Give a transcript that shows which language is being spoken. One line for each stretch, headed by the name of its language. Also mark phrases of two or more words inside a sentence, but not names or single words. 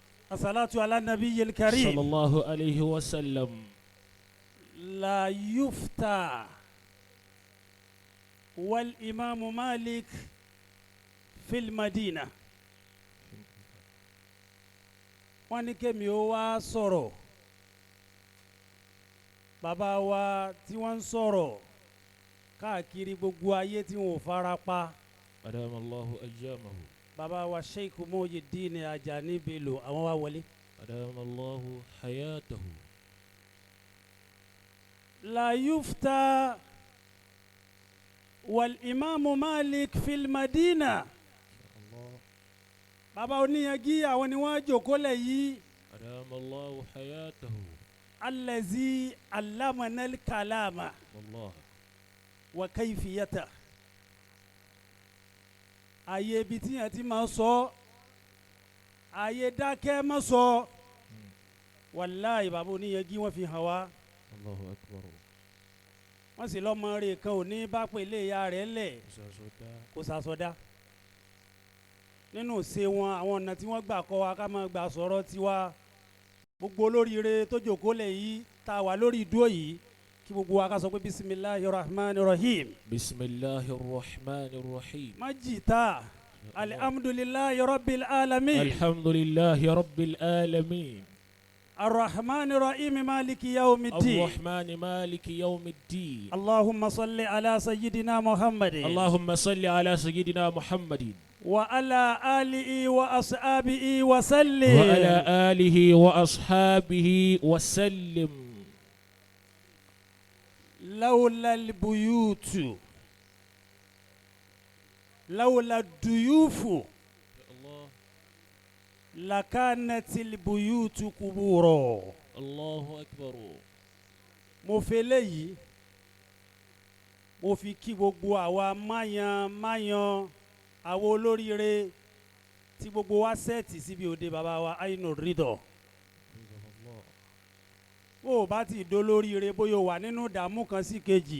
Arabic: الصلاة على النبي الكريم. صلى الله عليه وسلم. لا يفتى والإمام مالك في المدينة.
Yoruba: Wọ́n ní kémi ó wá sọ̀rọ̀. Bàbá wa tí wọ́n ń sọ̀rọ̀ káàkiri gbogbo ayé tí wọ́n ò fara pa.
Arabic: أدام الله أيامه.
Yoruba: Bàbá wa Sheikh Muyideen Ajani Bello àwọn wá wọlé.
Arabic: أدام الله حياته. لا يفتى والإمام مالك في المدينة.
Yoruba: Bàbá oníyanjú àwọn ni wọ́n jókòó lẹ̀ yìí.
Arabic: أدام الله حياته. الذي علمنا الكلام Allah. وكيفية.
Yoruba: Ayé ibi tí yẹn ti máa sọ, ayé dákẹ́ má sọ. Wàláhì bàbá oníyanjú wọ́n fi hàn wá.
Arabic: الله أكبر.
Yoruba: Wọ́n sì lọ́mọ rẹ̀ kan ò ní bá pèlè ìyá rẹ̀ lẹ̀ kó sàsọdá. Nínú ṣe wọn àwọn ọ̀nà tí wọ́n gbà kọ́ wa ká máa gbà sọ̀rọ̀ tiwa. Gbogbo olóríire tó jókòó lẹ̀ yìí tá a wà lórí ìdúró yìí kí gbogbo wa ká sọ pé
Arabic: بسم الله الرحمن الرحيم. بسم الله الرحمن الرحيم.
Yoruba: Má jìtá
Arabic: الحمد لله رب العالمين. الحمد لله رب العالمين. الرحمن الرحيم مالك يوم الدين. الرحمن مالك يوم الدين. اللهم صل على سيدنا محمد. اللهم صل على سيدنا محمد. وعلى آله وأصحابه وسلم. وعلى آله وأصحابه وسلم. لولا البيوت لولا الضيوف لكانت البيوت قبورا. الله أكبر.
Yoruba: mo fẹ́ léyìí mo fi kí gbogbo àwa máyan àwa olóríire tí gbogbo wa sẹ́ẹ̀tì síbi òde bàbá wa Ainu Ridoh. bó o bá ti dolóríire bóyá o wà nínú ìdààmú kan sí kejì.